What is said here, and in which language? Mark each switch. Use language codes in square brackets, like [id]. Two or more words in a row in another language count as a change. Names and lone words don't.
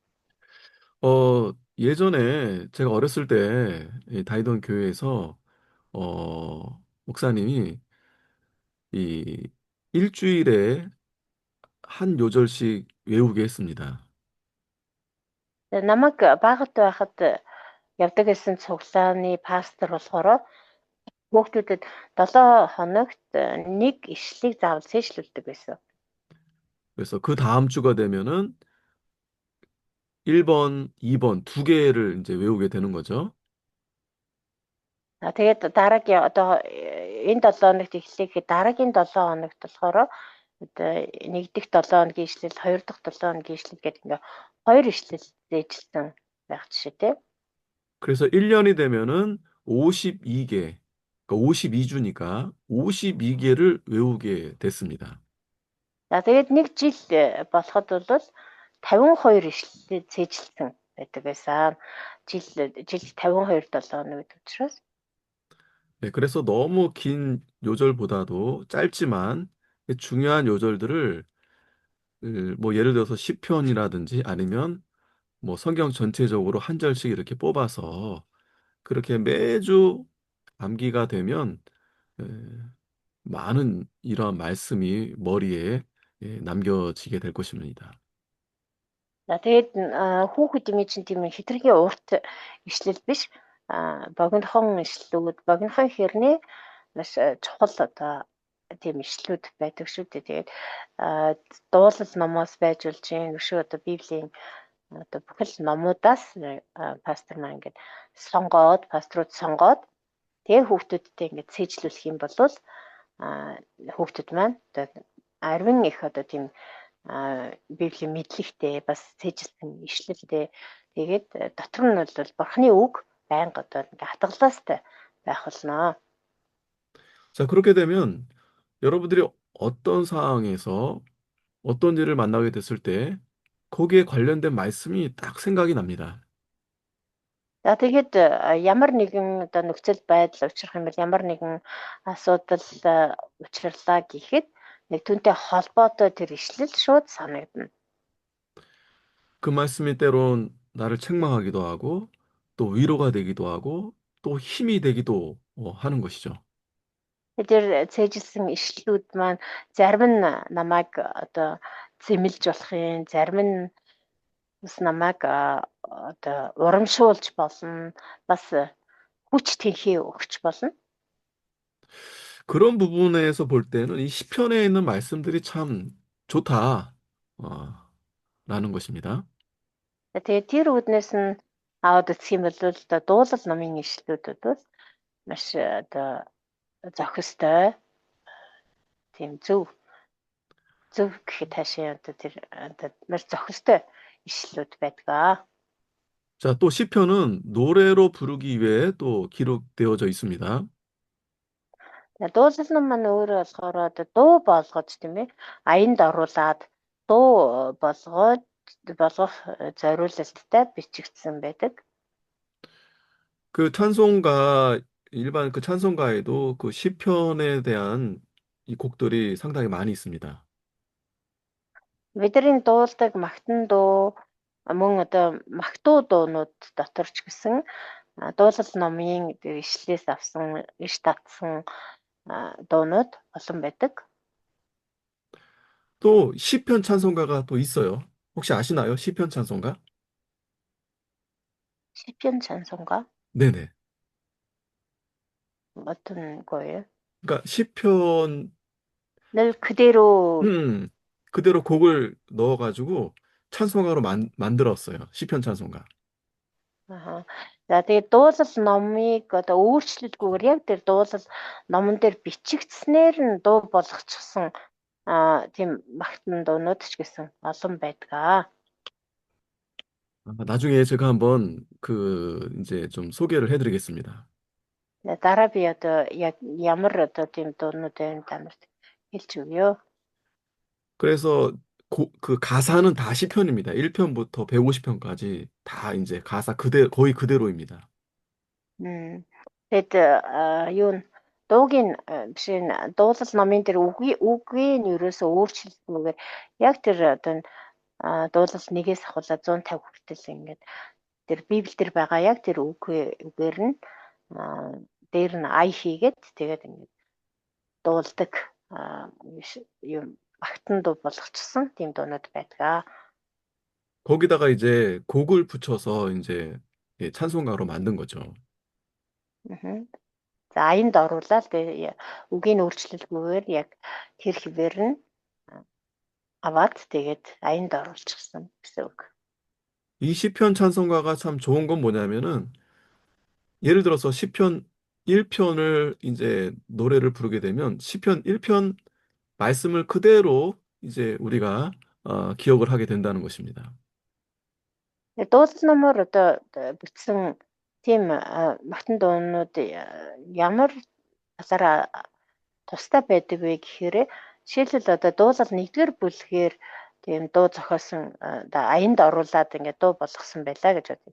[ko] 예전에 제가 어렸을 때 다니던 교회에서 목사님이 이 일주일에 한 요절씩 외우게 했습니다. [mn] Намайг багт байхад явдаг гэсэн цуглааны пастор болохоор хүүхдүүдэд 7 хоногт нэг ишлэлийг заавал цээжлүүлдэг байсан. [ko] 그래서 그 다음 주가 되면은 1번, 2번 두 개를 이제 외우게 되는 거죠. [mn] Тэгээд дараагийн одоо энэ 7 хоногт эхлэхэд дараагийн 7 хоногт болохоор одоо нэг дахь 7 хоногийн ишлэл, хоёр дахь 7 хоногийн ишлэл гэдэг ингээ хоёр ишлэл зээжилсэн байх жишээ тийм. [ko] 그래서 1년이 되면은 52개, 그러니까 52주니까 52개를 외우게 됐습니다. [mn] За тэгээд нэг жил болоход бол 52 ишлэлээ цээжилсэн байдаг байсан. Жил 52 7 хоног гэдэг учраас. [ko] 네, 그래서 너무 긴 요절보다도 짧지만 중요한 요절들을 뭐 예를 들어서 시편이라든지 아니면 뭐 성경 전체적으로 한 절씩 이렇게 뽑아서 그렇게 매주 암기가 되면 에, 많은 이러한 말씀이 머리에 남겨지게 될 것입니다. [mn] За тэгээд хүүхдийн чинь тийм хитрхийн урт ишлэл биш. Богинохон ишлүүд, богинохон хэрнээ маш чухал одоо тийм ишлүүд байдаг шүү дээ. Тэгээд дуулал номоос байж болж юм шүү одоо Библийн одоо бүхэл номуудаас пастор маань ингээд пасторууд сонгоод тэгээ хүүхдүүдтэй ингээд цээжлүүлэх юм бол хүүхдүүд маань одоо арвин их одоо тийм Библийн мэдлэгтэй бас цээжилсэн ишлэлтэй тэгээд дотор нь бол Бурхны үг байнга одоо ингээ хатгалаастай байх болно. [ko] 자, 그렇게 되면 여러분들이 어떤 상황에서 어떤 일을 만나게 됐을 때 거기에 관련된 말씀이 딱 생각이 납니다. [mn] За тэгээд ямар нэгэн одоо нөхцөл байдал учрах юм бол ямар нэгэн асуудал учрлаа гэхэд нэг түүнтэй холбоотой тэр ишлэл шууд санагдана. [ko] 그 말씀이 때론 나를 책망하기도 하고 또 위로가 되기도 하고 또 힘이 되기도 하는 것이죠. [mn] Тэр цээжилсэн ишлүүд маань зарим нь намайг одоо зэмлж болох юм, зарим нь бас намайг одоо урамшуулж болно. Бас хүч тэнхий өгч болно. [ko] 그런 부분에서 볼 때는 이 시편에 있는 말씀들이 참 좋다. 어, 라는 것입니다. [mn] Тэгээд тэр үүднээс нь аваад үзэх юм бол одоо дуулал номын ишлэлүүдэд бас маш одоо зохистой тийм зөв гэхэд хаашаа одоо тэр одоо маш зохистой ишлэлүүд байдаг. [ko] 자, 또 시편은 노래로 부르기 위해 또 기록되어져 있습니다. [mn] Дуулал ном маань өөрөө болохоор одоо дуу болгож тийм ээ аянд оруулаад дуу болгох зориулалттай бичигдсэн байдаг. [ko] 그 찬송가, 일반 그 찬송가에도 그 시편에 대한 이 곡들이 상당히 많이 있습니다. [mn] Бидний дуулдаг магтан дуу мөн одоо магтуу дуунууд дотор ч гэсэн дуулал номын ишлээс авсан иш татсан дуунууд олон байдаг. [ko] 또 시편 찬송가가 또 있어요. 혹시 아시나요? 시편 찬송가? 시편 찬송가 네네. 어떤 거예요? 그러니까 시편 늘 그대로 음, 그대로 곡을 넣어가지고 찬송가로 만들었어요. 시편 찬송가. аа. [mn] За тэгээд дуулал номыг одоо өөрчлөлгүйгээр яг тэр дуулал номон дээр бичигдснээр нь дуу болгочихсон тийм магтан дуунууд ч гэсэн олон байдаг. [ko] 나중에 제가 한번 그 이제 좀 소개를 해드리겠습니다. [mn] Дараа би одоо яг ямар одоо тийм дуунууд байна танарт хэлж өгье. [ko] 그래서 그 가사는 다 시편입니다. 1편부터 150편까지 다 이제 가사 거의 그대로입니다. [mn] Тэгээд юу н дуугийн биш дуулал номын дээр үгийн ерөөсөө өөрчлөлтгүйгээр яг тэр одоо дуулал нэгээс ахуулаад 150 хүртэл ингээд тэр Библиэлд байгаа яг тэр үгээр нь дээр нь ая хийгээд тэгээд ингээд дуулдаг юм магтан дуу болгочихсон тийм дуунууд байдаг. [ko] 거기다가 이제 곡을 붙여서 이제 예, 찬송가로 만든 거죠. [mn] За аянд оруулаад үгийн өөрчлөлгүйгээр яг тэр хэвээр нь аваад тэгээд аянд оруулчихсан гэсэн үг. [ko] 이 시편 찬송가가 참 좋은 건 뭐냐면은 예를 들어서 시편 1편을 이제 노래를 부르게 되면 시편 1편 말씀을 그대로 이제 우리가 기억을 하게 된다는 것입니다. [mn] Дуулал номоор одоо бичсэн тийм магтан дуунууд ямар талаараа тустай байдаг вэ гэхээр жишээлбэл одоо дуулал 1-р бүлгээр тийм дуу зохиосон аянд оруулаад ингээд дуу болгосон байлаа гэж бодъё.